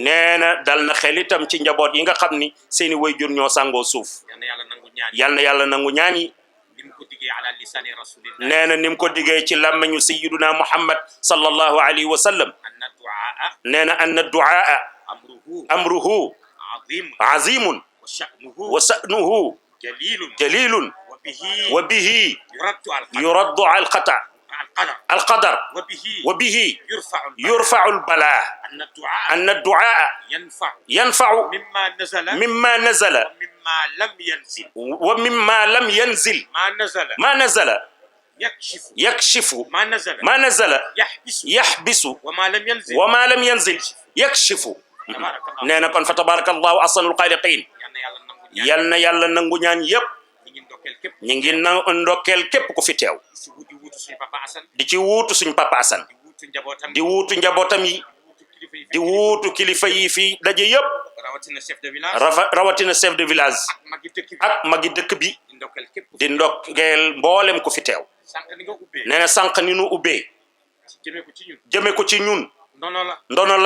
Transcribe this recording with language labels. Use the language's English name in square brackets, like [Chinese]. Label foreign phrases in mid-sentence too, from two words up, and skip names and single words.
[Wolof] nee na dal na xel itam ci njaboot yi nga xam ni seeni wayjur ñoo sàngoo suuf yal na yàlla nangu ñaan yi nim ko diggee [Arabic] على لسان رسول الله [Wolof] nee na nim ko diggee ci làmmeñu [Arabic] سيدنا محمد صلى الله عليه وسلم anna du'a [Wolof] nee na [Arabic] أن الدعاء أمره عظيم وشأنه جليل وبه يرد القدر وبه يرفع البلاء أن الدعاء ينفع مما نزل ومما لم ينزل ما نزل يكشف ما نزل يحبس وما لم ينزل يكشف [Wolof] nee na kon fa [Arabic] تبارك الله أحسن الخالقين yal [Wolof] na yàlla nangu ñaan yépp ñu ngi ndokkeel képp ku fi teew di ci wuutu suñ papa Assane di wuutu njabootam yi di wuutu kilifa yi fi daje yëpp rawatina [French] chef de village [Wolof] ak magi dëkk bi di ndokkeel mboolem ku fi teew nee na sànq ni nu ubbee jëme ko ci ñun ndono la